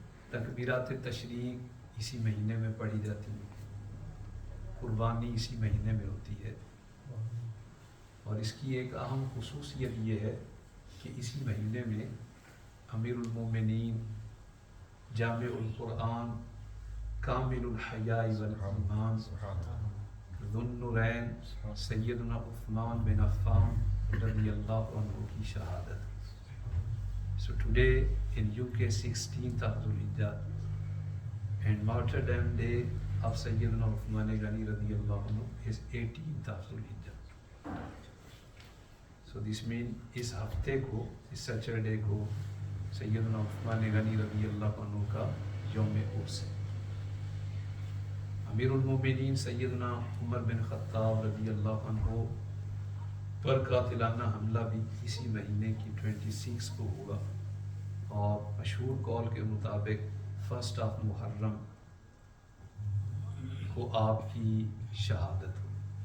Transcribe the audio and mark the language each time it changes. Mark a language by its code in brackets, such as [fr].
[ur] تکبیرات تشریق اسی مہینے میں پڑھی جاتی ہیں، قربانی اسی مہینے میں ہوتی ہے، اور اس کی ایک اہم خصوصیت یہ ہے کہ اسی مہینے میں امیر المومنین، جامع القرآن، کامل الحیاء والایمان، ذو النورین سیدنا عثمان بن عفان رضی اللہ عنہ کی شہادت. [en] So today in UK 16th of Dhul-Hijjah and martyrdom day of Sayyidina Uthman Ghani radiyallahu anhu is 18th of Dhul-Hijjah. So this means [ur] اس ہفتے کو، اس سیچرڈے کو سیدنا عثمان غنی رضی اللہ عنہ کا یوم عرس ہے. امیر المومنین سیدنا عمر بن خطاب رضی اللہ عنہ پر قاتلانہ حملہ بھی اسی مہینے کی 26 کو ہوا، اور مشہور قول کے مطابق 1 محرم کو آپ کی شہادت ہوئی.